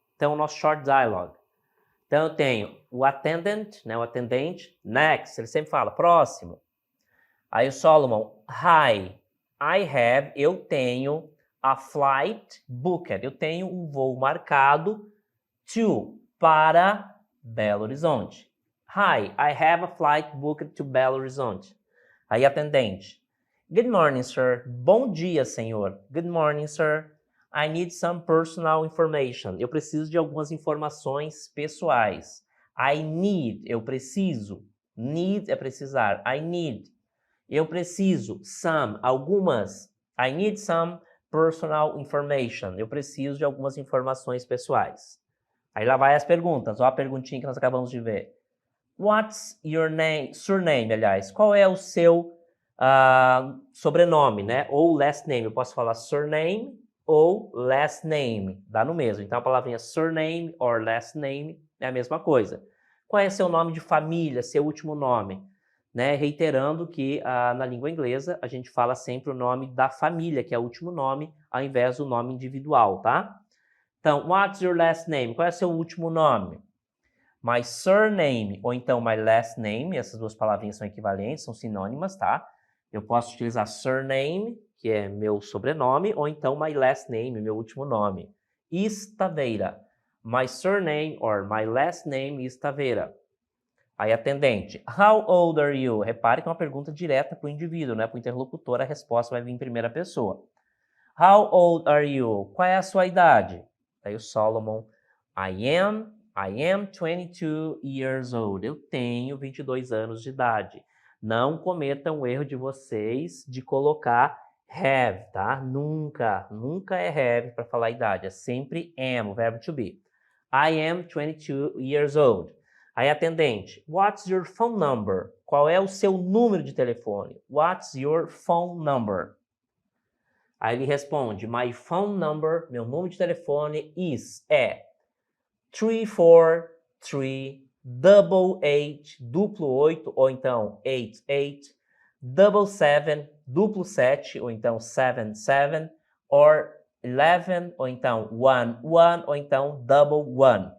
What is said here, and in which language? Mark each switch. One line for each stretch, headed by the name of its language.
Portuguese: Então, o nosso short dialogue. Então, eu tenho o attendant, né, o atendente, next, ele sempre fala, próximo. Aí o Solomon, hi, eu tenho a flight booked, eu tenho um voo marcado para Belo Horizonte.
English: Hi, I have a flight booked to Belo Horizonte.
Portuguese: Aí atendente,
English: good morning, sir.
Portuguese: Bom dia, senhor.
English: Good morning, sir. I need some personal information.
Portuguese: Eu preciso de algumas informações pessoais.
English: I need,
Portuguese: eu preciso. Need é precisar. I need. Eu preciso. Some, algumas.
English: I need some personal information.
Portuguese: Eu preciso de algumas informações pessoais. Aí lá vai as perguntas. Ó a perguntinha que nós acabamos de ver.
English: What's your name?
Portuguese: Surname, aliás. Qual é o seu sobrenome, né? Ou last name. Eu posso falar surname ou last name. Dá no mesmo. Então a palavrinha surname or last name é a mesma coisa. Qual é seu nome de família, seu último nome? Né? Reiterando que na língua inglesa a gente fala sempre o nome da família, que é o último nome, ao invés do nome individual, tá?
English: Então, what's your last name?
Portuguese: Qual é seu último nome? My surname, ou então my last name, essas duas palavrinhas são equivalentes, são sinônimas, tá? Eu posso utilizar surname, que é meu sobrenome, ou então my last name, meu último nome.
English: Taveira. My surname or my last name is Taveira.
Portuguese: Aí, atendente,
English: how old are you?
Portuguese: Repare que é uma pergunta direta para o indivíduo, né? Para o interlocutor, a resposta vai vir em primeira pessoa.
English: How old are you?
Portuguese: Qual é a sua idade? Aí o Solomon,
English: I am 22 years old.
Portuguese: Eu tenho 22 anos de idade. Não cometam o erro de vocês de colocar have, tá? Nunca é have para falar a idade. É sempre am, o verbo to be.
English: I am 22 years old. Aí, atendente, what's your phone number?
Portuguese: Qual é o seu número de telefone?
English: What's your phone number?
Portuguese: Aí ele responde,
English: my phone number,
Portuguese: meu número de telefone é 34388, duplo 8, ou então 88, double 7, duplo 7, ou então 77, or 11, ou então 1, ou então double 1.